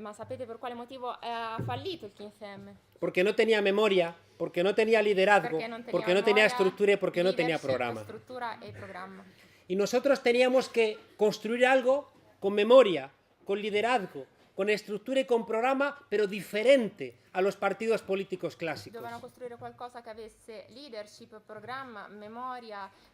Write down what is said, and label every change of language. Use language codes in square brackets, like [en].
[it] Ma sapete per quale motivo ha fallito il 15M? [es] Porque no tenía memoria, porque no tenía liderazgo, porque no tenía estructura y porque no tenía [it] leadership, [es] programa. [it] Struttura e programma. [es] Y nosotros teníamos que construir algo con memoria, con liderazgo, con estructura y con programa, pero diferente a los partidos políticos clásicos. [it] Dovevano costruire qualcosa che avesse leadership, programma, memoria,